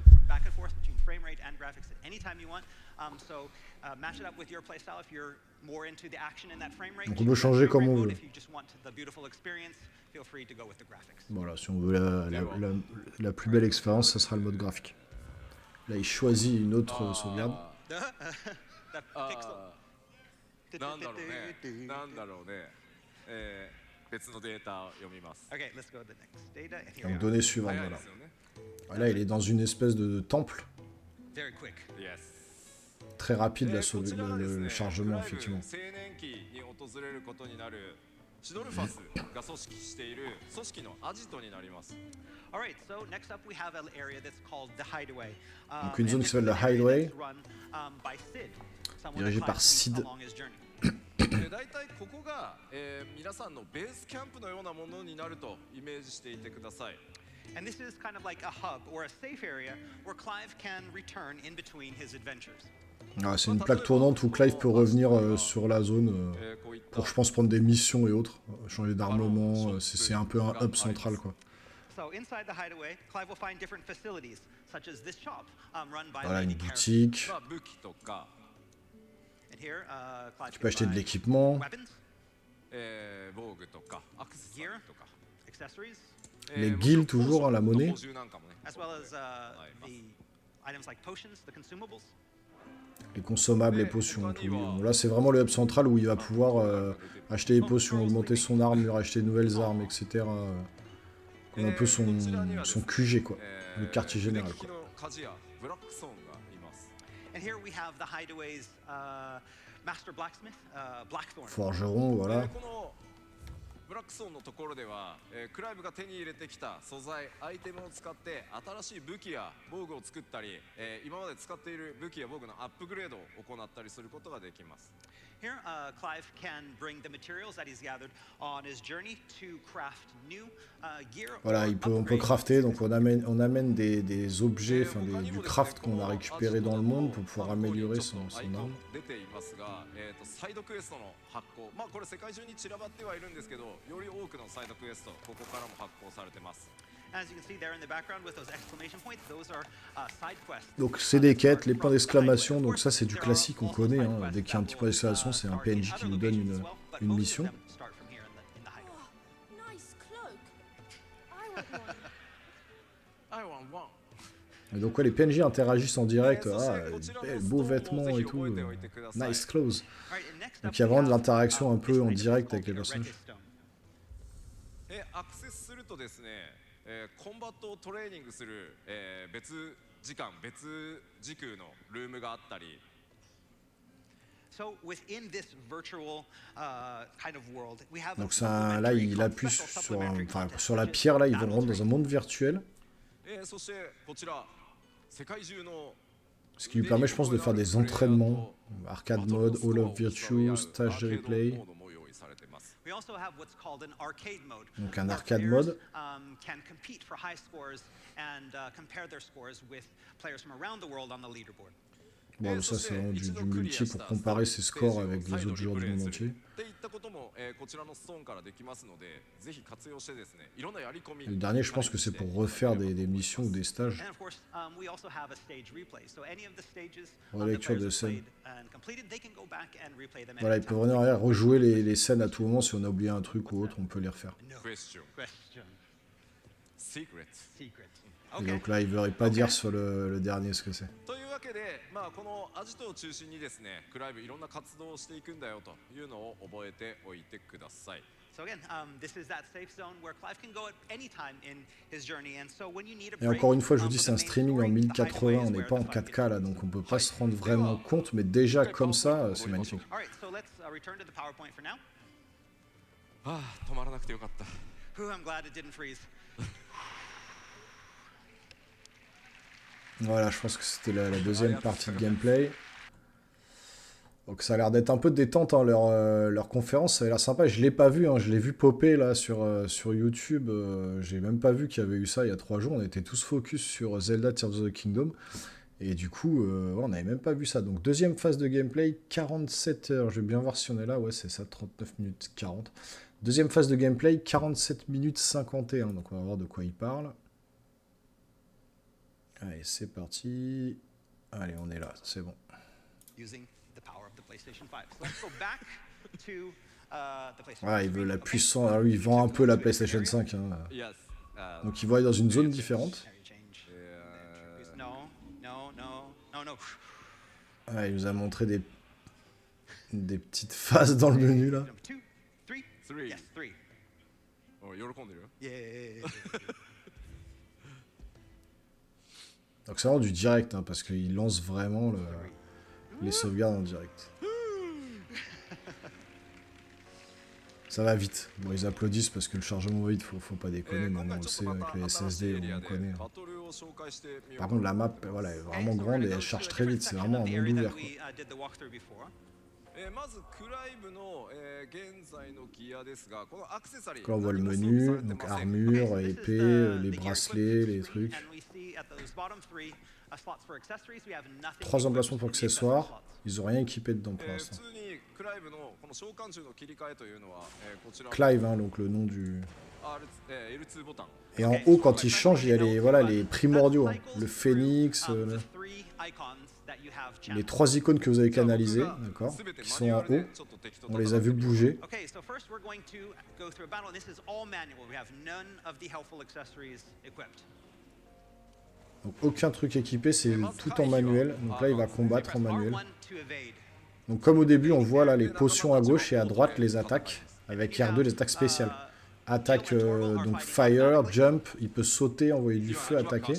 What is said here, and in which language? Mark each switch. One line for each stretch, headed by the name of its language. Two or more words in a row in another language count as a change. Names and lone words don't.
French: Donc on peut changer comme on veut. Voilà, si on veut la plus belle expérience, ça sera le mode graphique. Là, il choisit une autre sauvegarde.
Japanese: なんだろうね。なんだろうね。別のデータを読みます。
English: Okay, let's go to the next data. And here we
French: Donc
English: are.
French: donnée suivante,
Japanese: 早い
French: voilà.
Japanese: ですよね。
French: Là, il est dans une espèce de temple.
English: Very quick. Yes.
French: Très rapide le
Japanese: こちらはですね、
French: chargement,
Japanese: クライブ
French: effectivement.
Japanese: 青年期に訪れることになるシドルファスが組織している組織のアジトになります。
English: All right, so next up we have an area that's called the Hideaway.
French: Donc une zone
English: and
French: qui s'appelle
English: this
French: le
English: is an area
French: Hideaway,
English: that's run, by Sid, someone
French: dirigé
English: that
French: par
English: Clive meets
French: Sid.
English: along his journey.
Japanese: で大体ここが、皆さんのベースキャンプのようなものになるとイメージしていてください。
English: And this is kind of like a hub or a safe area where Clive can return in between his adventures.
French: Ah, c'est une plaque tournante où Clive peut revenir sur la zone
Japanese: こういった
French: pour, je pense, prendre des missions et autres, changer d'armement. C'est un peu un hub central, quoi.
English: So inside the Hideaway, Clive will find different facilities, such as this shop, run by
French: Voilà,
English: Lady
French: une
English: Karen.
French: boutique.
Japanese: まあ武器とか、
English: And here, Clive
French: Tu
English: can
French: peux acheter de
English: buy
French: l'équipement.
English: weapons,
Japanese: 防具とかアクセサリー
English: gear,
Japanese: とか、
English: accessories,
French: Les guilds, toujours, hein, la monnaie.
Japanese: 補充なんかもね。
English: as well as the items like potions, the consumables.
French: Les consommables, les potions, tout. Bon, là, c'est vraiment le hub central où il va pouvoir acheter les potions, augmenter son armure, acheter de nouvelles armes, etc. Comme un peu son QG, quoi. Le quartier général, quoi.
Japanese: 腕利きの鍛冶屋ブラックソーンがいます。
English: And here we have the Hideaway's master blacksmith, Blackthorn.
French: Forgeron, voilà.
Japanese: このブラックソーンのところでは、クライブが手に入れてきた素材、アイテムを使って新しい武器や防具を作ったり、今まで使っている武器や防具のアップグレードを行ったりすることができます。
English: Here, Clive can bring the materials that he's gathered on his journey to craft new gear.
French: Voilà,
English: or
French: on peut
English: upgrade
French: crafter, donc on amène des objets, enfin du craft qu'on a récupéré dans le monde pour pouvoir améliorer son arme.
Japanese: 出ていますが、サイドクエストの発行、まあこれ世界中に散らばってはいるんですけど、より多くのサイドクエストここからも発行されてます。
English: As you can see there in the background with those exclamation points, those are side quests.
French: Donc c'est des quêtes, les points d'exclamation, donc ça c'est du classique, on connaît. Hein. Dès qu'il y a un petit point d'exclamation, c'est un PNJ qui nous donne une mission.
English: Nice cloak. I want one. I want one.
French: Et donc ouais, les PNJ interagissent en direct. Ah, beaux vêtements et tout.
English: Nice clothes.
French: Donc il y a vraiment de l'interaction un peu en direct avec les personnages.
Japanese: アクセスするとですね、コンバットをトレーニングする、別時間別時空のルームがあったり、
English: So within this virtual kind of world, we have
French: Donc ça, là, il appuie sur la pierre, là, ils vont rentrer dans un monde virtuel.
Japanese: そしてこちら世界中の
French: Ce qui lui permet, je pense, de faire des entraînements.
English: Arcade mode, All of Virtue, stage de replay. We also have what's called an arcade mode.
French: Donc un
English: where
French: arcade
English: players,
French: mode.
English: Can compete for high scores and compare their scores with players from around the world on the leaderboard.
French: Bon, ça c'est vraiment du multi pour comparer ses scores avec les autres joueurs du monde entier.
Japanese: っていったこともも、こちらのストーンからできますので、ぜひ活用してですね、いろんなやり込み。
French: Le dernier, je pense que c'est pour refaire des missions ou des stages.
English: And of course, we also have a stage replay. So any of the stages
French: Relecture
English: the
French: de
English: players have
French: scène.
English: played and completed, they can go back and replay them.
French: Voilà, ils peuvent revenir arrière, rejouer les scènes à tout moment. Si on a oublié un truc ou autre, on peut les refaire.
English: No Question. question. Secret. Secret.
French: Et
English: Okay.
French: donc là, il ne veut pas dire sur le dernier ce que c'est.
Japanese: というわけで、まあ、このアジトを中心にですね、クライブいろんな活動をしていくんだよというのを覚えておいてください。
English: So again, this is that safe zone where Clive can go at any time in his journey. And so when you need a
French: Et
English: break,
French: encore une fois, je vous dis,
English: from
French: c'est un
English: the main
French: streaming en
English: story, the
French: 1080,
English: hideaway
French: on
English: is
French: n'est
English: where
French: pas en
English: the fight
French: 4K là,
English: gets
French: donc on peut pas se rendre vraiment compte, mais déjà comme ça, c'est magnifique.
English: All right, so let's return to the PowerPoint for now.
Japanese: ああ、止まらなくてよかった。
English: Whew, I'm glad it didn't freeze.
French: Voilà, je pense que c'était la deuxième partie de gameplay. Donc ça a l'air d'être un peu de détente, hein, leur conférence, ça a l'air sympa. Je l'ai pas vu, hein, je l'ai vu popper là sur YouTube. J'ai même pas vu qu'il y avait eu ça il y a 3 jours. On était tous focus sur Zelda Tears of the Kingdom. Et du coup, on n'avait même pas vu ça. Donc deuxième phase de gameplay, 47 heures. Je vais bien voir si on est là. Ouais, c'est ça, 39 minutes 40. Deuxième phase de gameplay, 47 minutes 51. Donc on va voir de quoi il parle. Allez, c'est parti. Allez, on est là, c'est bon.
English: Using the power of the PlayStation 5. So let's go back to the PlayStation 5.
French: Ah, il veut la puissance. Alors lui, il vend un peu la PlayStation 5. Hein.
English: Yes. あー
French: Donc il va aller dans une zone différente.
English: Area change. えー No, no, no, no, no.
French: Ah, il nous a montré des petites phases dans le menu là.
English: Number 2, 3. Three. Yes, 3.
Japanese: おい喜んでるよ。
English: Yeah.
French: Donc c'est vraiment du direct, hein, parce qu'il lance vraiment les sauvegardes en direct. Ça va vite. Bon, ils applaudissent parce que le chargement va vite, faut pas déconner. Maintenant, on le sait, avec les SSD, on connaît. Hein.
Japanese: バトルを紹介してみよう
French: Par contre, la map, voilà, elle est vraiment grande et elle charge très vite. C'est vraiment un monde ouvert, quoi.
Japanese: まずクライブの、現在のギアですが、このアクセサリー
French: Donc là, on voit le
Japanese: 何も装備
French: menu,
Japanese: されて
French: donc
Japanese: ません
French: armure, épée, les bracelets, les trucs. 3 emplacements pour accessoires. Ils ont rien équipé dedans pour
Japanese: 普
French: l'instant.
Japanese: 通にクライブのこの召喚銃の切り替えというのは、こちらの
French: Clive, hein, donc le nom du...
Japanese: R L2 ボタン
French: Et en haut, quand il change, il y a les, voilà, les primordiaux. Hein. Le phénix, les 3 icônes que vous avez canalisées, d'accord, qui sont en haut. On les a vus bouger.
English: Okay, so first we're going to go through a battle, and this is all manual. We have none of the helpful accessories equipped.
French: Donc aucun truc équipé, c'est tout en manuel. Donc là, il va combattre en manuel.
English: R1 to evade.
French: Donc comme au début, on voit là les potions à gauche et à droite les attaques. Avec R2, les attaques spéciales. Attaque donc fire, jump, il peut sauter, envoyer du feu, attaquer.